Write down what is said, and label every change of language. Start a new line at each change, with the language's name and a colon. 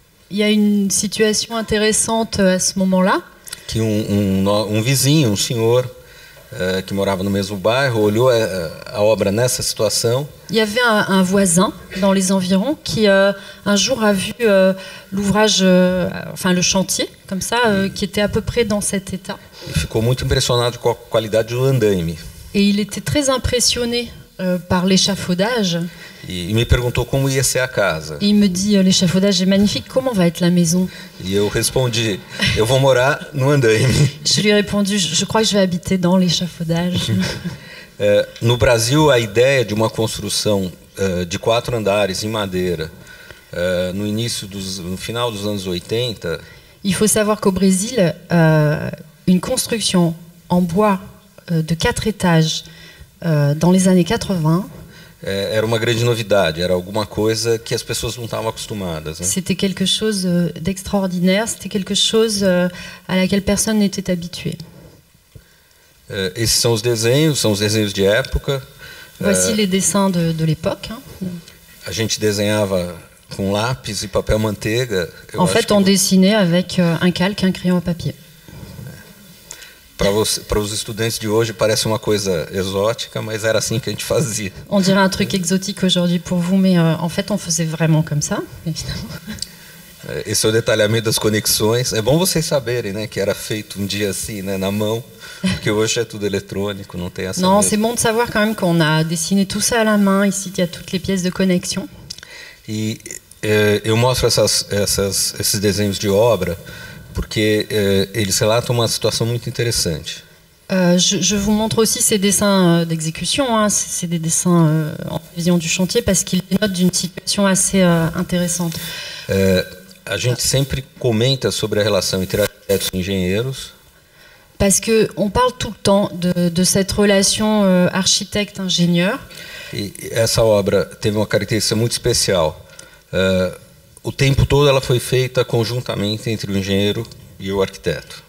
French: Il y a une situation intéressante à ce moment-là.
Portuguese: Que vizinho, um senhor que morava no mesmo bairro, olhou a obra nessa situação.
French: Il y avait un voisin dans les environs qui un jour a vu l'ouvrage, le chantier, comme ça, qui était à peu près dans cet état.
Portuguese: E ficou muito impressionado com a qualidade do andaime.
French: Et il était très impressionné par l'échafaudage.
Portuguese: E me perguntou como ia ser a casa.
French: Et il me dit, l'échafaudage est magnifique, comment va être la maison?
Portuguese: E eu respondi, eu vou morar no andaime.
French: Je lui ai répondu, je crois que je vais habiter dans l'échafaudage.
Portuguese: No Brasil, a ideia de uma construção de 4 andares em madeira, no final dos anos 80...
French: Il faut savoir qu'au Brésil, une construction en bois de 4 étages dans les années 80...
Portuguese: Era uma grande novidade, era alguma coisa que as pessoas não estavam acostumadas, né?
French: C'était quelque chose d'extraordinaire, c'était quelque chose à laquelle personne n'était habitué.
Portuguese: Esses são os desenhos de época.
French: Voici les dessins de l'époque. Hein.
Portuguese: A gente desenhava com lápis e papel manteiga.
French: En fait, on dessinait avec un calque, un crayon à papier.
Portuguese: Para os estudantes de hoje parece uma coisa exótica, mas era assim que a gente fazia.
French: On dirait un truc exotique aujourd'hui pour vous, mais en fait on faisait vraiment comme ça, évidemment.
Portuguese: Esse é o detalhamento das conexões. É bom vocês saberem, né, que era feito um dia assim, né, na mão, porque hoje é tudo eletrônico, não tem essa.
French: Non, c'est bon de savoir quand même qu'on a dessiné tout ça à la main. Ici, il y a toutes les pièces de connexion.
Portuguese: E eu mostro esses desenhos de obra porque eles relatam uma situação muito interessante.
French: Je vous montre aussi ces dessins d'exécution, hein. C'est des dessins en vision du chantier parce qu'ils dénotent d'une situation assez intéressante.
Portuguese: A gente sempre comenta sobre a relação entre arquitetos e engenheiros.
French: Parce qu'on parle tout le temps de cette relation architecte-ingénieur.
Portuguese: E essa obra teve uma característica muito especial. O tempo todo ela foi feita conjuntamente entre o engenheiro e o arquiteto.